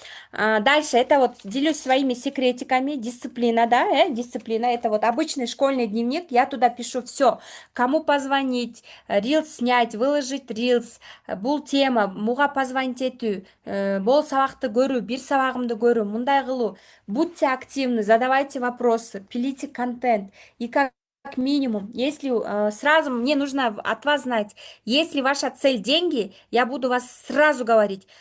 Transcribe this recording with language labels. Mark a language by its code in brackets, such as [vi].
[ru] Дальше это вот делюсь своими секретиками. Дисциплина, да, дисциплина. Это вот обычный школьный дневник. Я туда пишу все. Кому позвонить, рилс снять, выложить рилс. [ky] Бул тема, муга позвонить этүү, бул сабакты көрүү, бир сабагымды көрүү, мындай кылуу. [ru] Будьте активны, задавайте вопросы, пилите контент. И как минимум, если сразу мне нужно от вас знать, если ваша цель деньги, я буду вас сразу говорить.